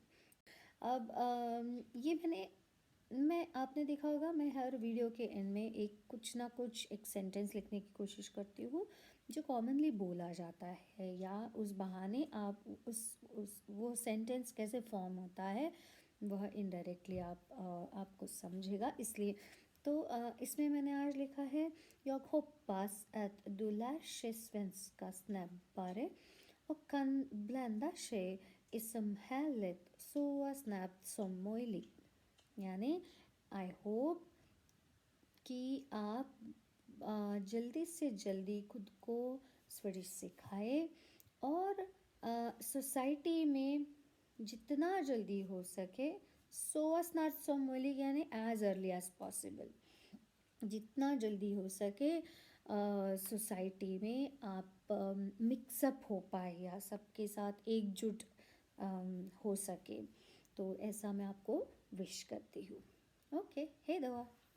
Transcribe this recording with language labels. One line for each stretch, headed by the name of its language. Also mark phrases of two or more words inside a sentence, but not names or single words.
Hindi: अब ये आपने देखा होगा, मैं हर वीडियो के एंड में कुछ ना कुछ एक सेंटेंस लिखने की कोशिश करती हूँ जो कॉमनली बोला जाता है, या उस बहाने आप वो सेंटेंस कैसे फॉर्म होता है वह इनडायरेक्टली आपको समझेगा, इसलिए। तो इसमें मैंने आज लिखा है
Swedish: jag hoppas att du lär sig svenska snabbare och kan blanda sig i samhället så snabbt som möjligt।
Hindi: यानी
English: I hope
Hindi: कि आप जल्दी से जल्दी खुद को स्वीडिश सिखाए और सोसाइटी में जितना जल्दी हो सके, सो
Swedish: snart som möjligt
Hindi: यानी
English: as early as possible,
Hindi: जितना जल्दी हो सके सोसाइटी में आप मिक्सअप हो पाए या सबके साथ एकजुट हो सके। तो ऐसा मैं आपको विश करती हूँ।
Swedish: ओके, hej då.